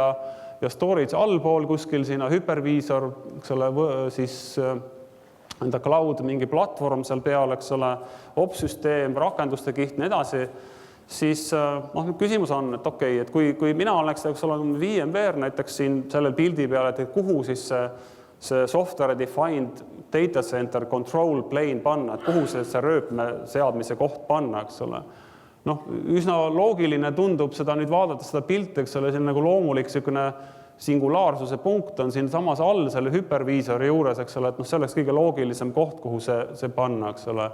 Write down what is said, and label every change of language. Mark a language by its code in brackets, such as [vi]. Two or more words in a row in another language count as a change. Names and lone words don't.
[et] storage allpool kuskil sinna hypervisor, eks ole, siis enda cloud, mingi platvorm seal peal, eks ole, opsüsteem, rakenduste kiht, nii edasi, siis küsimus on, et okei, et kui mina oleks, eks ole, VMware näiteks siin sellel pildi peal, et kuhu siis see [en] software defined data center control plane [et] panna, et kuhu see rööpme seadmise koht panna, eks ole. Üsna loogiline tundub seda nüüd vaadata seda pilti, eks ole, siin loomulik singulaarsuse punkt on siin samas all selle hypervisori juures, eks ole, et see oleks kõige loogilisem koht, kuhu see panna, eks ole.